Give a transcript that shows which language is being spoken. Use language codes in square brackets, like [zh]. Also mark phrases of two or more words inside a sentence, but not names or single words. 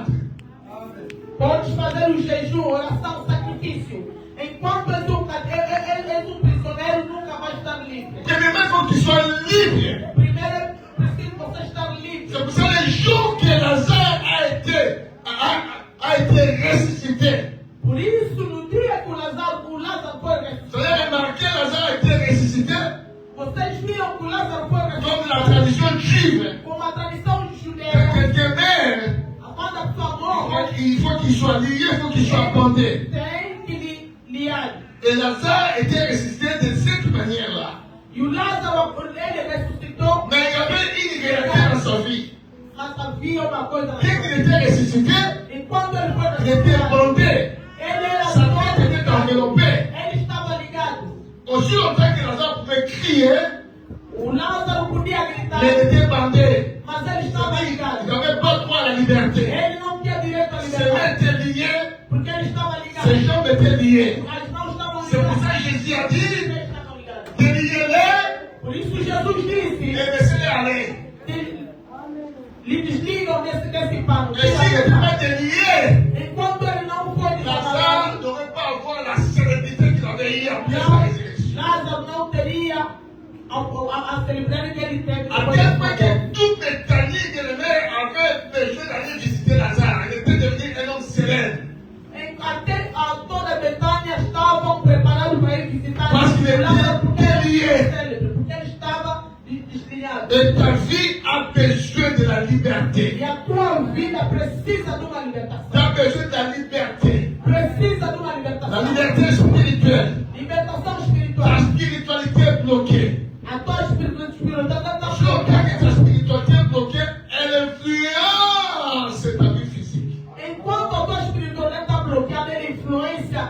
[pt] Podes fazer o jejum, oração, sacrifício. Enquanto és um prisioneiro, nunca vai estar livre. [fr] Premièrement, il faut que tu sois libre. [pt] Primeiro, preciso você estar livre. [fr] C'est pour ça les jours que Lazare a été ressuscité. [pt] Por isso, no dia que o Lázaro foi [fr] Vous [pt] ressuscitado, [fr] avez remarqué, Lazare a été ressuscité [pt] vocês viram que o Lázaro foi [fr] comme la [pt] ressuscitado [fr] tradition juive. [pt] como a tradição [fr] Quand [pt] judeia. [fr] quelqu'un meurt, [pt] Quando a pessoa morre, [fr] il faut qu'il soit lié, il faut qu'il soit bandé. [pt] tem que liar. [fr] Et Lazare était ressuscité de cette manière-là. [pt] E o Lázaro, ele ressuscitou, [fr] Mais il y avait une réalité dans sa vie. [pt] mas havia uma coisa na [fr] Dès [pt] sua [fr] qu'il [pt] vida. [fr] était ressuscité, [pt] Enquanto ele foi [fr] il était [pt] ressuscitado, [fr] bandé. [pt] ele era [fr] Sa tête était [pt] todo [fr] enveloppée. [pt] ele estava ligado. [fr] Aussi longtemps que Lazare pouvait crier, [pt] O Lázaro podia gritar, [fr] mais il était bandé. [pt] mas ele estava [fr] Il [pt] ligado. [fr] n'avait pas droit à la liberté. [pt] Ele não tinha direito à [fr] Ses [pt] liberdade, [fr] mains étaient liées, [pt] porque ele estava [fr] ses [pt] ligado. [fr] jambes étaient liées. [pt] As mãos estavam [fr] C'est pour [pt] ligadas. [fr] ça que Jésus a dit, [pt] Eles estavam ligados. [fr] déliez-les [pt] Por isso Jesus disse, [fr] et laissez-les aller. [pt] lhe desligam desse pano. [fr] Et s'il n'était pas délié, [pt] Enquanto ele não foi [fr] Lazare [pt] desamarrado, [fr] n'aurait pas avoir la sérénité qu'il avait eu après sa résurrection. [pt] Lázaro não teria a celebridade que ele teve. [fr] À tel point que toute Bethanie de l'Aimé avait besoin d'aller visiter Lazare. Il était devenu un homme célèbre. [pt] Até a toda a Betânia estavam preparados para ir visitar [fr] Parce qu'il était [pt] Lázaro porque [fr] délié. [pt] ele estava desligado. [fr] Et ta vie a besoin de la liberté. [pt] E a tua vida precisa de uma libertação. [fr] Tu as besoin de la liberté. [pt] Precisa de uma [fr] La [pt] libertação. [fr] liberté spirituelle. [pt] Libertação [fr] Ta [pt] espiritual. [fr] spiritualité est bloquée. [pt] A tua espiritualidade está [fr] Parce que quand [pt] bloqueada. [fr] ta spiritualité est bloquée, elle influence ta vie physique. [pt] Enquanto a tua espiritualidade está bloqueada, ele influencia